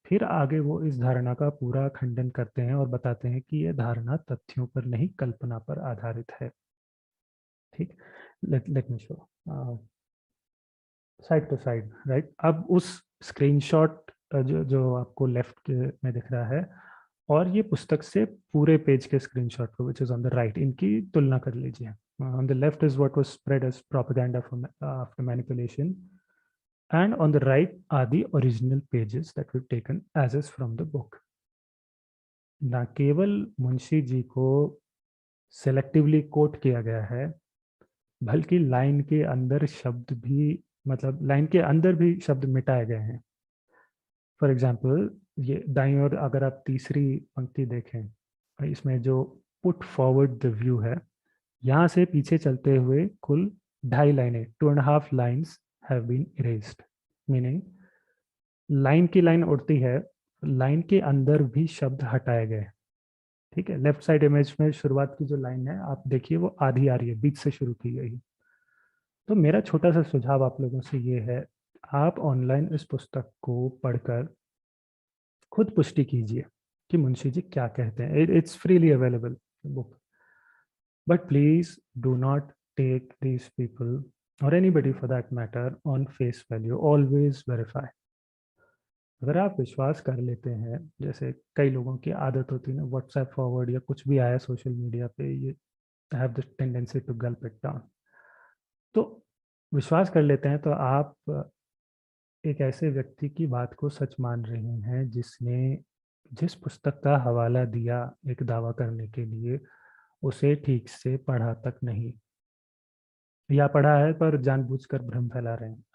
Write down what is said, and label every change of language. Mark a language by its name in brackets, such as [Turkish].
[Hindi] फिर आगे वो इस धारणा का पूरा खंडन करते हैं और बताते हैं कि यह धारणा तथ्यों पर नहीं कल्पना पर आधारित है. ठीक. [English] Let me show side to side, right. [Hindi] अब उस स्क्रीनशॉट जो आपको लेफ्ट में दिख रहा है और ये पुस्तक से पूरे पेज के स्क्रीनशॉट को [English] which is on the right, [Hindi] इनकी तुलना कर लीजिए. [English] On the left is what was spread as propaganda after manipulation, and on the right are the original pages that we've taken as is from the book. [Hindi] ना केवल मुंशी जी को selectively coat किया गया है, बल्कि लाइन के अंदर शब्द भी, मतलब लाइन के अंदर भी शब्द मिटाए गए हैं. [English] for example, [Hindi] ये दाईं ओर अगर आप तीसरी पंक्ति देखें, इसमें जो पुट फॉरवर्ड द व्यू है, यहाँ से पीछे चलते हुए कुल 2.5 लाइनें, [English] 2.5 lines have been erased. [Hindi] Meaning line की लाइन उड़ती है, लाइन के अंदर भी शब्द हटाए गए. ठीक है. लेफ्ट साइड इमेज में शुरुआत की जो लाइन है आप देखिए वो आधी आ रही है, बीच से शुरू की गई. तो मेरा छोटा सा सुझाव आप लोगों से ये है, आप ऑनलाइन इस पुस्तक को पढ़कर खुद पुष्टि कीजिए कि मुंशी जी क्या कहते हैं. [English] It's freely available book. But please do not take these people or anybody for that matter on face value. Always verify. [Hindi] अगर आप विश्वास कर लेते हैं, जैसे कई लोगों की आदत होती है ना, व्हाट्सएप फॉरवर्ड या कुछ भी आया सोशल मीडिया पे, [English] ये have the tendency to gulp it down. [Hindi] तो विश्वास कर लेते हैं तो आप एक ऐसे व्यक्ति की बात को सच मान रहे हैं जिसने जिस पुस्तक का हवाला दिया एक दावा करने के लिए, उसे ठीक से पढ़ा तक नहीं, या पढ़ा है पर जानबूझकर भ्रम फैला रहे हैं.